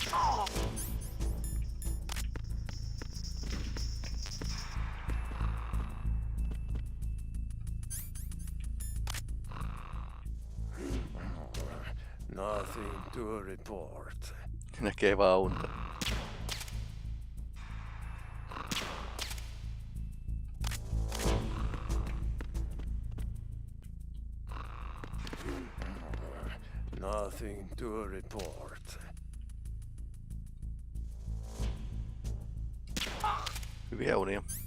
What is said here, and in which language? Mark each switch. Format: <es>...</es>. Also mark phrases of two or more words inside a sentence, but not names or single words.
<en>Nothing to report.</en> <fi>Näkee vaan unta.</fi> <en>Nothing to report.</en> <fi>Hyviä unia.</fi>